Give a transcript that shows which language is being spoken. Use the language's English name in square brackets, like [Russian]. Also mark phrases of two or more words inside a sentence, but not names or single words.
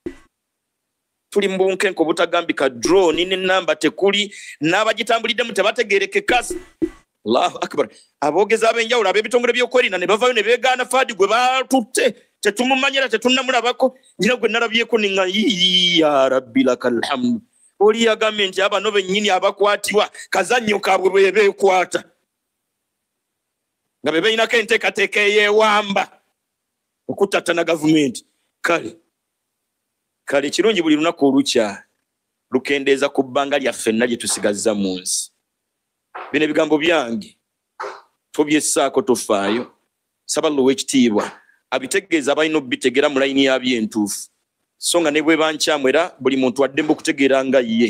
[Ganda] tuli mu bunkenke obutagambika drone n'ennamba tekuli n'abagitambuliddemu tebategeerekeka [Arabic] الله أكبر [Ganda] aboogezi ab'enjawulo ab'ebitongole by'okwerinda ne bavaayo ne beegaana Faadi gwe baatutte tetumumanyira tetunnamulabako nina gwe nalabyeko ninga [Arabic] يا ربي لك الحمد [Ganda] oli yagambye nti abano bennyini abakwatibwa kazannyo kaabwe bwe beekwata nga be beinako enteekateeka eyeewamba okutattana gavumenti kale kirungi buli lunaku olukya lukendeeza ku bbanga lyaffe nalye tusigazza mu nsi bino ebigambo byange tobyessaako tofaayo saba Oweekitiibwa abitegeeza abalina obbitegera mu layini yabyo entuufu so nga ne bwe bankyamu era buli muntu addembe okutegeera nga ye